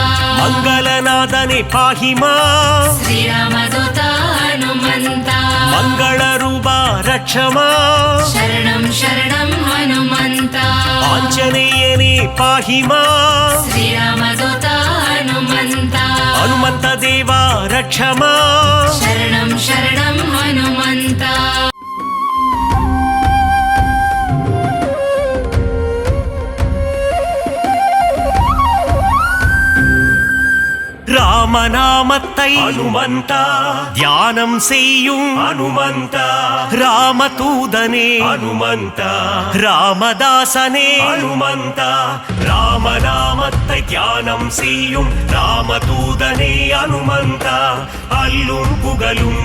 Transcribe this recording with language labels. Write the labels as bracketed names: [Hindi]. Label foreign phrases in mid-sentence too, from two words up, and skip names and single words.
[Tamil] மங்களநாதனே பாஹிமா ஸ்ரீராமதூதா ஹனுமந்தா மங்கள ரூபா ரக்ஷமா சரணம் சரணம் ஹனுமந்தா ஆஞ்சநேயனே பாஹிமா ஸ்ரீராமதூதா ஹனுமந்தா [Kannada] ಹನುಮಂತ ದೇವ ರಕ್ಷಮಾ ಶರಣಂ ಶರಣಂ ಹನುಮಂತ [Tamil] ராமநாமத்தை அனுமந்தா தியானம் செய்யும் அனுமந்தா ராமதூதனே அனுமந்தா ராமதாசனே அனுமந்தா ராமநாமத்தை தியானம் செய்யும் ராமதூதனே அனுமந்தா அல்லும் புகழும்